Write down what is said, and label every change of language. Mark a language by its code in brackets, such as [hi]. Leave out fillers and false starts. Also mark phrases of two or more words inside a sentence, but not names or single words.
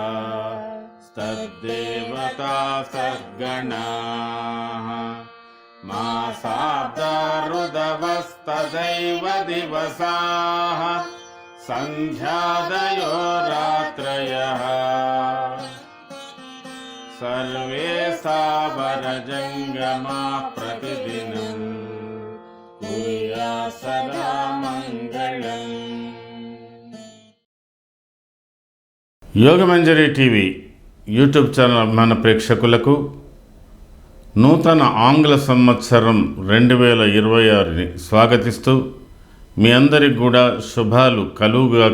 [sa] तद्देवता सद्गणाः मासाब्दा ऋदवस्तदैव दिवसाः सन्ध्यादयो रात्रयः सर्वे सावरजङ्गमाः प्रतिदिनं कुर्यात् सदा मङ्गलम्। [te] యోగమంజరి టీవీ యూట్యూబ్ ఛానల్ అభిమాన ప్రేక్షకులకు నూతన ఆంగ్ల సంవత్సరం 2026ని స్వాగతిస్తూ మీ అందరికి కూడా శుభాలు కలుగుగాక.